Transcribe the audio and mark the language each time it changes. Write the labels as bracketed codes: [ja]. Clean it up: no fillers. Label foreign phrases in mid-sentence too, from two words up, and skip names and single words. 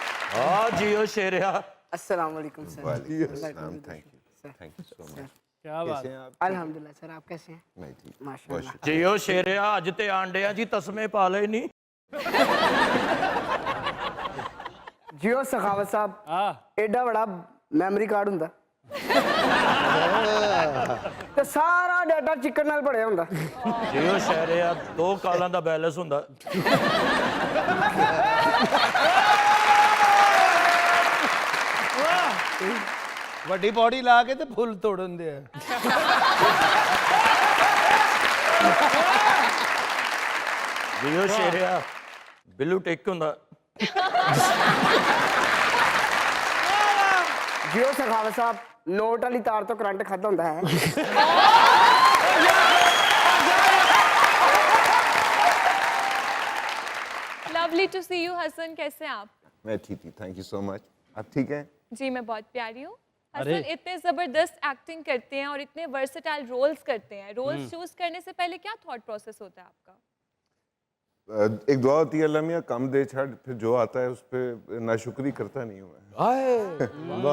[pa] ਹਾਂ ਜੀਓ ਸ਼ੇਰਿਆ। [ar] السلام علیکم سر. [en] thank you so much. [ur] کیا بات کیسے ہیں آپ? الحمدللہ سر، آپ کیسے ہیں? میں ٹھیک. माशाल्लाह। [pa] ਜੀਓ ਸ਼ੇਰਿਆ ਅੱਜ ਤੇ ਆਂਡਿਆ ਜੀ ਤਸਮੇ ਪਾ ਲੇ ਨਹੀਂ। ਜੀਓ ਸਖਾਵਤ ਸਾਹਬ, हाँ ਏਡਾ ਬੜਾ [en] memory card [pa] ਹੁੰਦਾ ਤੇ ਸਾਰਾ ਡਾਟਾ ਚਿਕਨ ਨਾਲ ਭਰਿਆ ਹੁੰਦਾ। ਜੀਓ ਸ਼ੇਰਿਆ 2 ਕਾਲਾਂ ਦਾ ਬੈਲੈਂਸ ਹੁੰਦਾ। ਵੱਡੀ ਪੌੜੀ ਲਾ ਕੇ ਤੇ ਫੁੱਲ ਤੋੜਨ ਦੇ ਆ ਜੀਓ ਸ਼ੇਰਿਆ ਬਿੱਲੂ ਟਿੱਕ ਹੁੰਦਾ। ਜੀਓ ਸਖਾਵਤ ਸਾਹਬ, ਨੋਟ ਵਾਲੀ ਤਾਰ ਤੋ ਕਰੰਟ ਖਾਤਾ ਹੁੰਦਾ ਹੈ। [en] lovely to see you Hasan, [ur] کیسے ہیں آپ? میں ٹھیک تھی, [en] thank you so much. [ur] آپ ٹھیک ہیں? جی میں بہت پیاری ہوں. ارے. حسن اتنے زبردست ایکٹنگ کرتے ہیں اور اتنے [en] versatile roles [ur] کرتے ہیں. [en] roles choose [ur] کرنے سے پہلے کیا [en] thought process [ur] ہوتا ہے آپکا? ایک دعا ہوتی ہے اللہ میاں [pa] ਕੰਮ ਦੇ ਛੜ, [ur] پھر جو آتا ہے اس پر ناشکری کرتا نہیں ہوں میں.